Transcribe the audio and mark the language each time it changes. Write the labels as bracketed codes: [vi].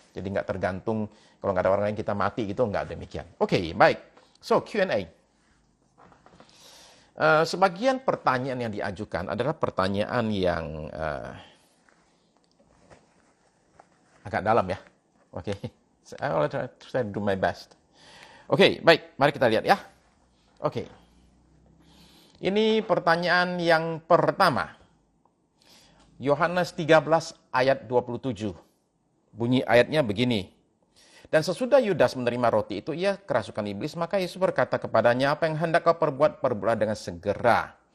[id] Jadi nggak tergantung kalau nggak ada orang lain kita mati gitu, nggak demikian. Oke, baik. [en] So Q&A. [id] Sebagian pertanyaan yang diajukan adalah pertanyaan yang agak dalam ya. [en] Oke, I will try to do my best. [id] Oke, baik, mari kita lihat ya. Oke. Ini pertanyaan yang pertama. Yohanes 13 ayat 27. Bunyi ayatnya begini. Dan sesudah Yudas menerima roti itu, ia kerasukan iblis, maka Yesus berkata kepadanya, apa yang hendak kau perbuat, perbuatlah dengan segera.